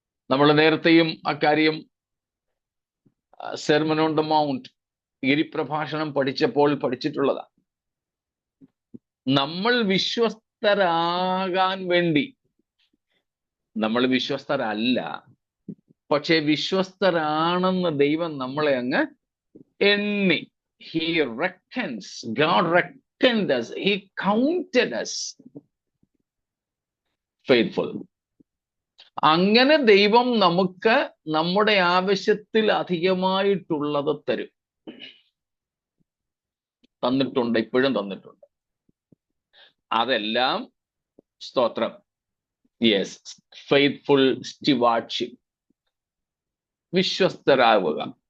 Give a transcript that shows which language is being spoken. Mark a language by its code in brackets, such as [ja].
[ml] നമ്മൾ നേരത്തെയും അക്കാര്യം സെർമൺ ഓൺ ദ മൗണ്ട്, ഗിരിപ്രഭാഷണം പഠിച്ചിട്ടുള്ളതാണ്. നമ്മൾ വിശ്വസ്തരാകാൻ വേണ്ടി, നമ്മൾ വിശ്വസ്തരല്ല, പക്ഷെ വിശ്വസ്തരാണെന്ന് ദൈവം നമ്മളെ അങ്ങ് എണ്ണി. [en] He reckons, God reckoned us, He counted us faithful. [ml] അങ്ങനെ ദൈവം നമുക്ക് നമ്മുടെ ആവശ്യത്തിൽ അധികമായിട്ടുള്ളത് തരും. തന്നിട്ടുണ്ട്, ഇപ്പോഴും തന്നിട്ടുണ്ട്. അതെല്ലാം സ്തോത്രം. [en] Yes, faithful stewardship, വിശ്വസ്തരാവുക.